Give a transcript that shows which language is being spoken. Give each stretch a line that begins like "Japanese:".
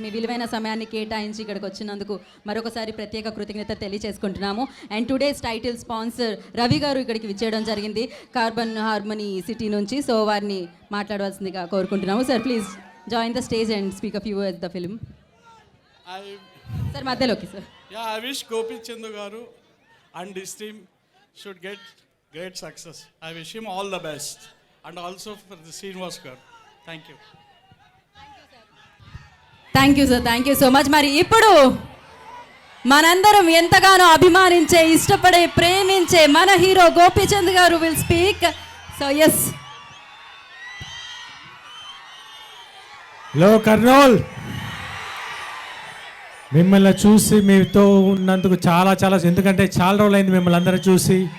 Telugu: మీ విలువైన సమయాన్ని కేటాయించి ఇక్కడికి వచ్చినందుకు మరొకసారి ప్రత్యేక కృతజ్ఞత తెలియజేసుకుంటున్నాము.
English: and today's title sponsor
Telugu: Ravi గారు ఇక్కడికి విచ్చేయడం జరిగింది కార్బన్ హార్మనీ సిటీ నుంచి. సో వారిని మాట్లాడవలసిందిగా కోరుకుంటున్నాము.
English: Sir please join the stage and speak a few words the film.
Telugu: Sir మధ్యలోకి sir.
English: I wish Gopi Chandu garu and his team should get great success. I wish him all the best, and also for the Srinivas garu. Thank you. Thank you sir. Thank you so much.
Telugu: మరి ఇప్పుడు మనందరం ఎంతగానో అభిమానించే, ఇష్టపడే, ప్రేమించే మన hero Gopichand గారు
English: Will speak. So yes.
Telugu: Hello Kurnool, మిమ్మల్ని చూసి మీతో ఉన్నందుకు చాలా ఎందుకంటే చాలా రోజులైంది మిమ్మల్ని అందరూ చూసి.